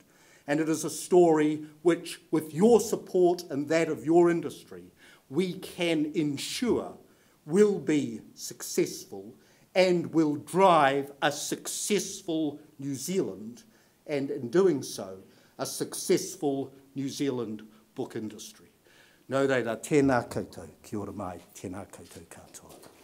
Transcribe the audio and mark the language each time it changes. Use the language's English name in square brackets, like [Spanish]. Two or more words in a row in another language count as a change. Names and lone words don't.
[English] And it is a story which, with your support and that of your industry, we can ensure will be successful and will drive a successful New Zealand, and in doing so, a successful New Zealand book industry. [Māori] Nō reira, tēnā koutou, kia ora mai, tēnā koutou katoa.